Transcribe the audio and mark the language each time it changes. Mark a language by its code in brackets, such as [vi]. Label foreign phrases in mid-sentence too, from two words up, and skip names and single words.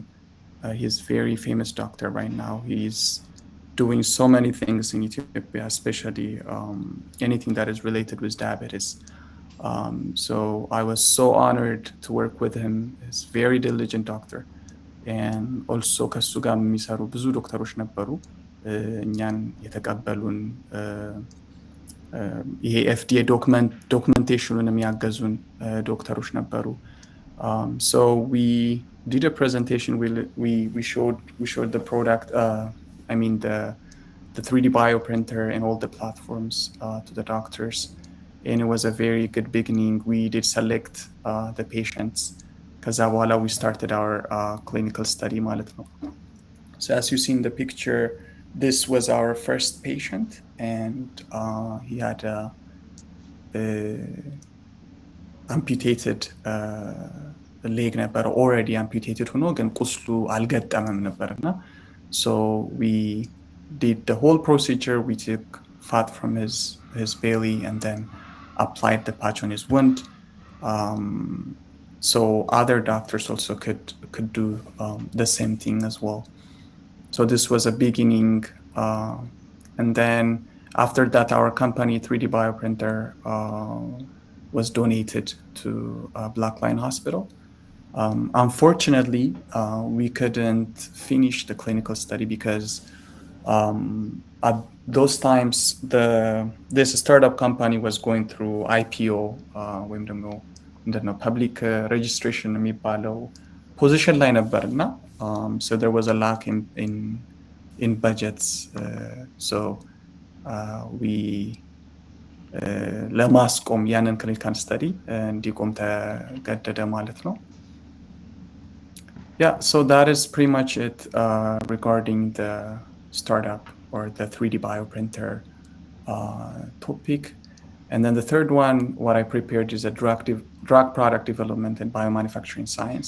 [en] He's a very famous doctor right now. He's doing so many things in Ethiopia, especially anything that is related with diabetes. So I was so honored to work with him. He's a very diligent doctor. And also [am] ከሱ ጋር የሚሰሩ ብዙ ዶክተሮች ነበሩ እኛን የተቀበሉን ይሄ FDA ዶክመንቴሽኑን የሚያገዙን ዶክተሮች ነበሩ. [en] So we did a presentation. We showed the product, I mean the 3D bioprinter and all the platforms to the doctors, and it was a very good beginning. We did select the patients. [am] ከዛ በኋላ [en] we started our clinical study [am] ማለት ነው. [en] So as you see in the picture, this was our first patient, and he had a amputated leg ነበር, already amputated [am] ሆኖ ግን ቁስሉ አልገጠመም ነበርና, [en] so we did the whole procedure. We took fat from his belly and then applied the patch on his wound. So other doctors also could do the same thing as well. So this was a beginning, and then after that, our company 3D bioprinter was donated to Black Lion Hospital. Unfortunately, we couldn't finish the clinical study because at those times this startup company was going through IPO, [am] ወይም ደግሞ ምንድነው [en] public registration [am] የሚባለው position ላይ ነበርና, [en] so there was a lack in budgets, so we [am] ለማስቆም ያንን [en] clinical study [am] እንዲቆም ተገደደ ማለት ነው. [en] Yeah, so that is pretty much it regarding the startup or the 3D bioprinter topic. And then the third one, what I prepared is a drug product development and biomanufacturing science.